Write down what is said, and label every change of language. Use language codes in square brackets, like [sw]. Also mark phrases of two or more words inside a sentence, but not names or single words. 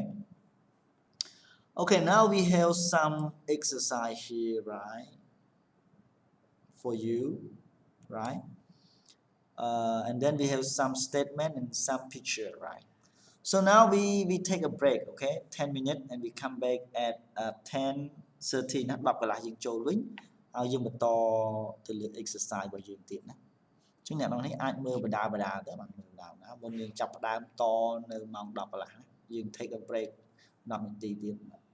[en] Okay, now we have some exercise here, right? For you, right? And then we have some statement and some picture, right? So now we take a break, okay? 10 minutes and we come back at 10:30 [km] ណា10កន្លះយើងចូលវិញហើយយើងបន្តទៅលើ exercise របស់យើងទៀតណាអញ្ចឹងអ្នកនរនេះអាចមើលបដាទៅបានមើលបដាមុនយើងចាប់ផ្ដើមតនៅម៉ោង10កន្លះយើង [en] take a break [km] 10នាទីទៀត